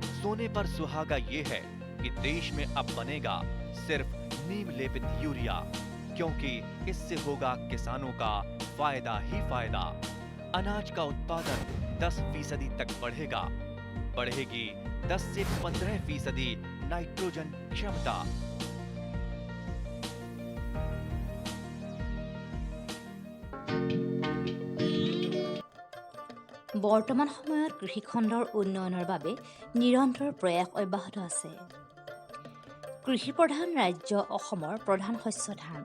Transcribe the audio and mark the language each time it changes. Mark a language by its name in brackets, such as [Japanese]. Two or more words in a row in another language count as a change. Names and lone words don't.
[Hindi] सोने पर सुहागा ये है कि देश में अब बनेगा सिर्फ नीम लेपित यूरिया, क्योंकि इससे होगा किसानों का फायदा ही फायदा। अनाज का उत्पादन 10% तक बढ़ेगा। बढ़ेगी 10 से 15% नाइट्रोजन क्षमता। [Assamese] বৰ্তমান সময়ত কৃষি খণ্ডৰ উন্নয়নৰ বাবে নিৰন্তৰ প্ৰয়াস অব্যাহত আছে। কৃষি প্ৰধান ৰাজ্য অসমৰ প্ৰধান শস্য ধান।